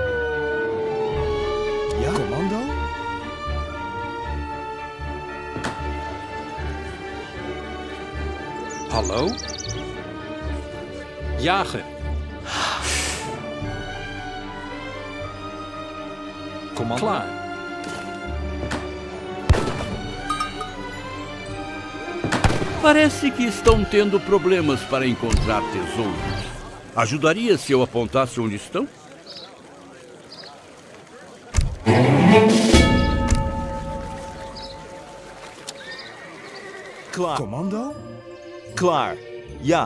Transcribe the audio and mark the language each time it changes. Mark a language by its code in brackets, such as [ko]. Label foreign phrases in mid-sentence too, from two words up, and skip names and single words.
[nl] Ja? Commando? Hallo? Jager. Commando? Klaar. [pt] Parece que estão tendo problemas para encontrar tesouros. Ajudaria se eu apontasse onde estão? [nl] Klaar. Commando? Klaar. Ja.